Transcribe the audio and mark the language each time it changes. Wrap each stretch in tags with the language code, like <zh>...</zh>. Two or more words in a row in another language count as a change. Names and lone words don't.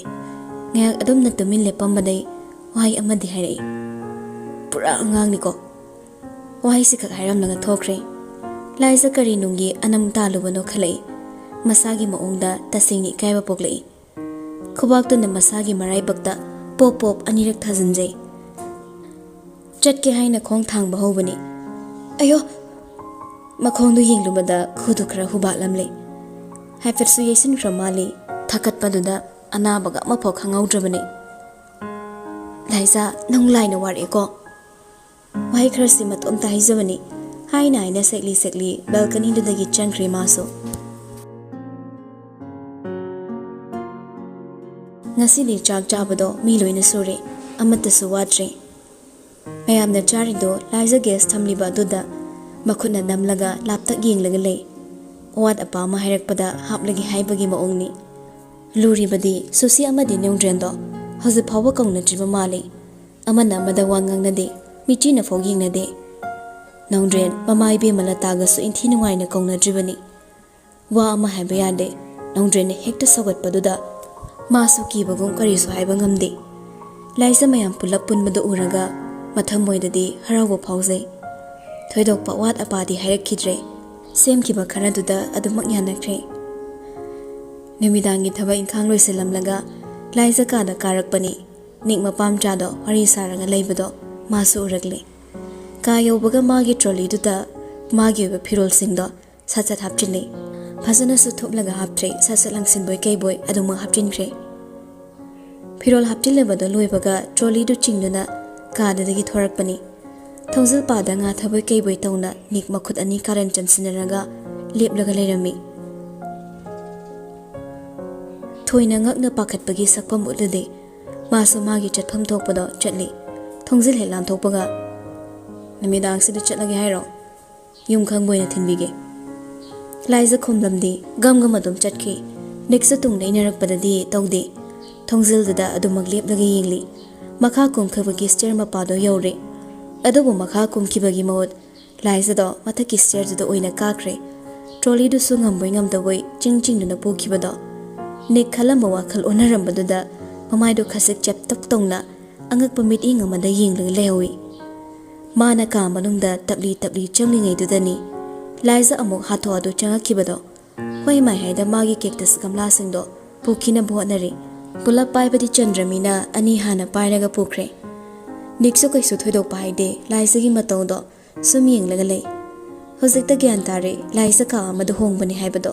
<mni>Ngayak adumna tumin lepambadai wahai amadi hairai. Pura angang niko. Wahai sikak hairamnaga thokre. Laisa kari nungi anam talubano khalai. Masagi maongda tasingni kaiba poklei. Khubak na masagi marai bakta pop pop anirak thazanjai. Chatke haina khong thang bahobani. Ayo makhongdu yinglubada khudu khara hubatlamle. Haifetsu yesin kramali thakat paduda anabaga mapho khangaudrabani. Laisa nonglai na wari ko. Wahai kharsi matom ta hizabani. Haina haina sekli balcony dudagi changkri maso. Ngasidi chak chabado mi loina sore amatasu wadre. Mayamna charido Laisa guest thamliba duda makhutna namlaga laptak yenglaga lei. Wat apa ma hairakpada haplagi haibagi maongni. Luribadi susi amadi neungdrendo hozi phawa kaungna jiba mali. Amana amada wangangnade michina fog yengnade. Neungdren mama ibe malataga su inthi nungaina kaungna jibani. Wa ama haiba yade neungdren hekta sagatpaduda masu kibagum karisu haiba ngamde. Laisa mayam pulap punbadu uraga mathamoidadi harawa phawjai. Thoidokpa wat apadi hairakkhidre. Semkiba kharaduda adumak yanakre. Numidangi thaba inkhang loiselamlaga Laisa kada karakpani. Nik mapam chado wari saranga leibado masu uragle. Ka yobaga magi trolley duda magi oba phirol singdo sachat hapchinle. Phasana su thuplaga haptre sasat langsin boy kei boy aduma hapchinkre. Phirol hapchilebado loibaga trolley du chingduna kadadagi thorakpani. Thongzil pada nga thaboy kei boy tawna nik makhut ani karan chansinaraga leplaga leirami. Thoina ngakna pakhatpagi sakpam utlade masu magi chatpham thokpado chatli. Thongzil helan thokpaga namidang sida chatlagi hairo yum khangboina thinbige. Laisa khomlamdi gamgam adum chatki. Neksa tungna inarakpadadi tawde. Thongzil dada adumak leplaga yengli. Makha kumkhabagi stair mapado yawre. Adubu makha kumkibagi mahut Laisa do mathaki stair duda oina kakre. Trolley du su ngamboi ngamdawoi ching duna pokibado. Nik khalamba wakhal onarambaduda mamaido khasik chap tak tongna angakpa miting amada yenglaga lehawi. Mana ka manungda tabli changlingai dudani Laisa amuk hatho adu changakibado. Hoi mai haida magi cactus gamla singdo pukina bhotnari. Pulap paibadi Chandramina ani hana pairaga pukre. Niksu kaisu thoidok paide Laisa gi matawdo sum yenglaga lei. Hojikta gyan tare Laisa ka amadu hongbani haibado.</mni>